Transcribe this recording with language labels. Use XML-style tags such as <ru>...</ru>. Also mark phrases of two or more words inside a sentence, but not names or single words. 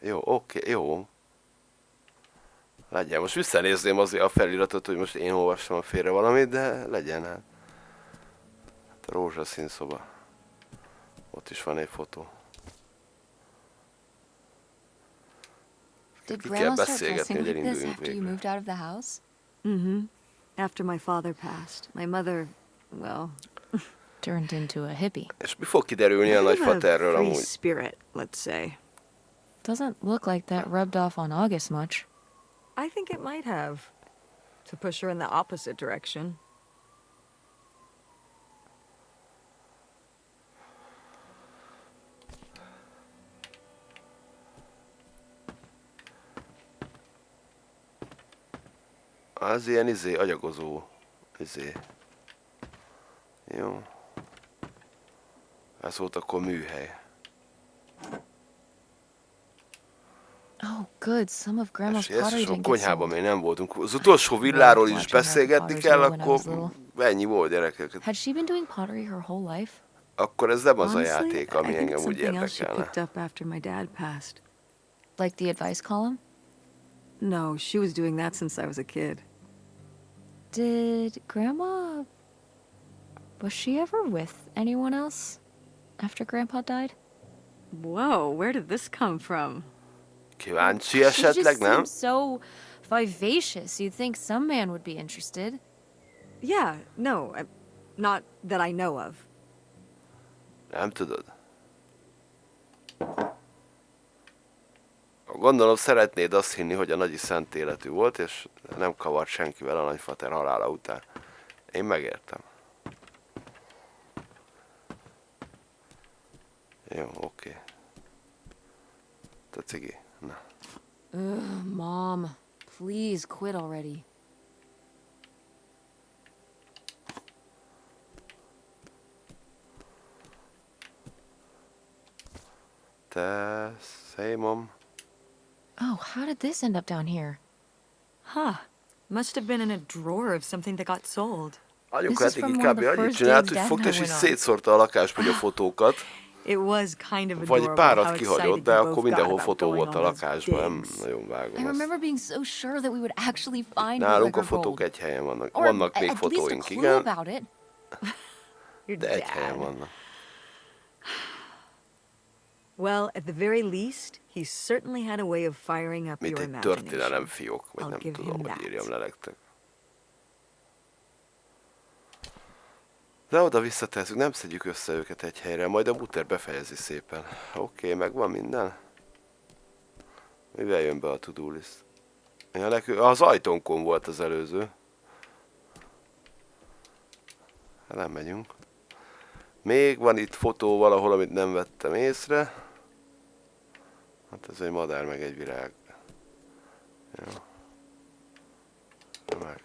<hu>Jó, oké, jó. Legyen. Most visszanézném azért a feliratot, hogy most én olvassam a félre valamit, de legyen hát. Hát a rózsaszín szoba. Ott is van egy fotó.</hu> <en>Did</en> <hu>Ki kell</hu> <en>Grandma start</en> <hu>beszélgetni,</hu> <en>dressing</en> <hu>hogy</hu> <en>like this</en> <hu>elinduljunk</hu> <en>after you</en> <hu>végre.</hu> <en>moved out of the house? Mm-hmm. After my father passed, my mother, well, Turned into a hippie.</en> <hu>És mi fog kiderülni a</hu> <en>kind of</en> <hu>nagyfaterről</hu> <en>free</en> <hu>amúgy?</hu> <en>spirit, let's say. Doesn't look like that rubbed off on August much. I think it might have, to push her in the opposite direction.</en> <hu>Az ilyen agyagozó. Jó. Ez volt akkor műhely.</hu> <en>Oh, good. Some of Grandma's</en> <hu>És</hu> <en>pottery</en> <hu>a</hu> <en>didn't get</en> <hu>konyhában</hu> <en>sold.</en> <hu>még nem voltunk. Az utolsó villáról is</hu> <en>Watching her</en> <hu>beszélgetni</hu> <en>potteries</en> <hu>kell,</hu> <en>when I was</en> <hu>akkor</hu> <en>little.</en> <hu>ennyi volt gyerekek.</hu> <en>Had she been doing pottery her whole life?</en> <hu>Akkor ez nem az a</hu> <en>Honestly,</en> <hu>játék,</hu> <en>I</en> <hu>ami</hu> <en>think</en> <hu>engem</hu> <en>it's</en> <hu>úgy</hu> <en>something else she</en> <hu>érdekelne.</hu> <en>picked up after my dad passed. Like the advice column? No, she was doing that since I was a kid. Did Grandma... Was she ever with anyone else after Grandpa died? Whoa, where did this come from?</en> <hu>Kíváncsi</hu> <en>She</en> <hu>esetleg,</hu> <en>just</en> <hu>nem?</hu> <en>seems so vivacious. You'd think some man would be interested. Yeah, no, not that I know of.</en> <hu>Nem tudod. Gondolom szeretnéd azt hinni, hogy a nagyi szent életű volt, és nem kavart senkivel a nagyfater halála után. Én megértem. Jó, oké. Te cigi. Na.</hu> <en>Ugh, Mom, please quit already.</en> <hu>Te...</hu> <en>Hey, mom. Oh, how did this end up down here? Huh. Must have been in a drawer of something that got sold.</en> <hu>Anyuka</hu> <en>This is</en> <hu>eddig</hu> <en>from</en> <hu>inkább</hu> <en>one of the</en> <hu>annyit</hu> <en>first</en> <hu>csinált,</hu> <en>dates</en> <hu>hogy</hu> <en>Dad</en> <hu>fogta</hu> <en>and</en> <hu>és</hu> <en>I</en> <hu>így</hu> <en>went on.</en> <hu>szétszórta a lakásba a fotókat.</hu> <en>It was kind of</en> <hu>Vagy</hu> <en>adorable</en> <hu>párat</hu> <en>how</en> <hu>kihagyott,</hu> <en>excited</en> <hu>de</hu> <en>you</en> <hu>akkor</hu> <en>both</en> <hu>mindenhol</hu> <en>got about</en> <hu>fotó</hu> <en>going</en> <hu>volt a</hu> <en>on those</en> <hu>lakásban, nem</hu> <en>digs.</en> <hu>nagyon</hu> <en>I</en> <hu>vágom ezt.</hu> <en>remember being so sure that we would actually find</en> <hu>Nálunk a</hu> <en>bootlegger</en> <hu>fotók</hu> <en>gold.</en> <hu>egy helyen vannak.</hu> <en>Or</en> <hu>Vannak még</hu> <en>at least a</en> <hu>fotóink,</hu> <en>clue</en> <hu>igen,</hu> <en>about it. Your</en> <hu>de egy helyen</hu> <en>dad.</en> <hu>vannak.</hu> <en>Well, at the very least, he certainly had a way of firing up</en> <hu>Mint</hu> <en>your</en> <hu>egy</hu> <en>imagination.</en> <hu>történelem fiók, vagy</hu> <en>I'll</en> <hu>nem</hu> <en>give</en> <hu>tudom,</hu> <en>him</en> <hu>hogy</hu> <en>that.</en> <hu>írjam le nektek. De oda visszatesszük, nem szedjük össze őket egy helyre, majd a buter befejezi szépen. Oké, megvan minden? Mivel jön be a</hu> <en>to-do list?</en> <hu>Ja, az ajtónkon volt az előző. Hát nem megyünk. Még van itt fotó valahol, amit nem vettem észre. Hát ez egy madár, meg egy virág. Jó. Meg.</hu>